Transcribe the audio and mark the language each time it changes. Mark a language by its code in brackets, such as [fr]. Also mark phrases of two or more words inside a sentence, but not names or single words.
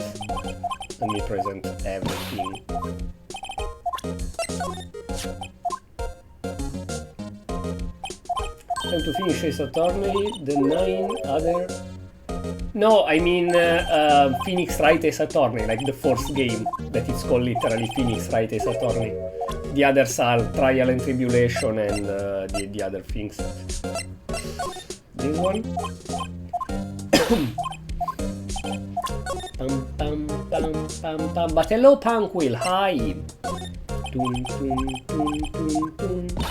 [en] Let me present everything. Time to finish Ace Attorney, the 9 other... No, I mean Phoenix Wright Ace Attorney, like the fourth game, that it's called literally Phoenix Wright Ace Attorney. The others are Trial and Tribulation and the other things. This one? Pam pam pam pam pam. But hello Punkwill, hi! Dun, dun, dun, dun, dun.